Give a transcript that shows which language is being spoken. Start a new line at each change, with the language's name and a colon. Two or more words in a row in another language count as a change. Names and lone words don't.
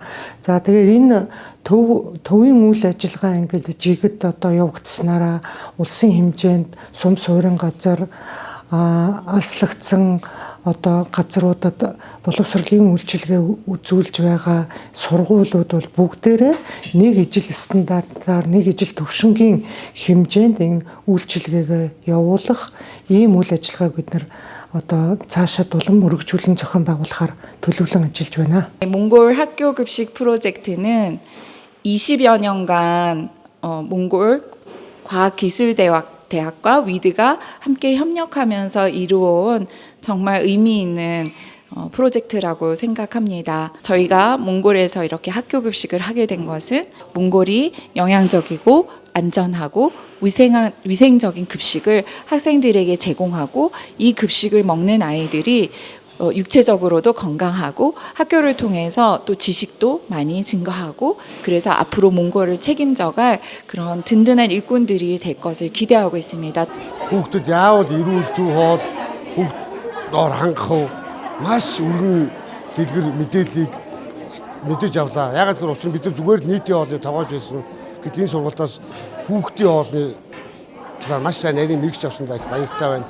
Mongolian: Тэгээд энэ төвийн үйл ажиллагаа ингээд жигэд одоо явагдсанараа улсын хэмжээнд сум суурин газар алслагдсан одоо газруудад боловсролын үйлчилгээ үзүүлж байгаа сургуулиуд бол бүгдээрээ нэг ижил стандартаар, нэг ижил төвшингийн хэмжээнд энэ үйлчилгээгээ явуулах ийм үйл ажиллагааг бид нар одоо цаашаа улам өргөжүүлэн зохион байгуулахаар төлөвлөн ажиллаж байна.
Korean: 몽골 학교 급식 프로젝트는 20여 년간 몽골 과학기술대학 대학과 위드가 함께 협력하면서 이루어온 정말 의미 있는 프로젝트라고 생각합니다. 저희가 몽골에서 이렇게 학교 급식을 하게 된 것은 몽골이 영양적이고 안전하고 위생적인 급식을 학생들에게 제공하고 이 급식을 먹는 아이들이 육체적으로도 건강하고 학교를 통해서 또 지식도 많이 증가하고 그래서 앞으로 몽골을 책임져갈 그런 든든한 일꾼들이 될 것을 기대하고 있습니다.
Mongolian: хүүхдүүд яавал эрүүл зүй хоол хүүхд доор хангах маш өргөн дэлгэр мэдээллийг мэдэж авлаа. Ягаад гэвэл учир нь бид нар зүгээр л нийтийн хоолны тогоож байсан. Гэтэл энэ сургалтаас хүүхдийн хоолны талаар маш сайн нарийн мэрэгч авсандаа их баяртай байна.